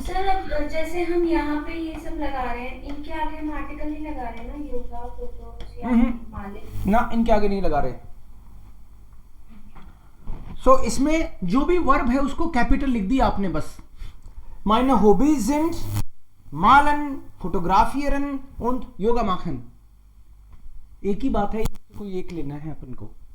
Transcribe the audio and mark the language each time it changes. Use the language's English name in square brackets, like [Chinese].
[Hindi] Sir अब जैसे हम यहाँ पे ये सब लगा रहे हैं, इनके आगे हम आर्टिकल नहीं लगा रहे ना, योगा, फोटोज या माले। ना, इनके आगे नहीं लगा रहे। सो इसमें जो भी वर्ब है उसको कैपिटल लिख दिया आपने बस। [German] meine Hobbys sind malen, fotografieren und yoga machen। [Hindi] एक ही बात है, कोई एक लेना है अपन को।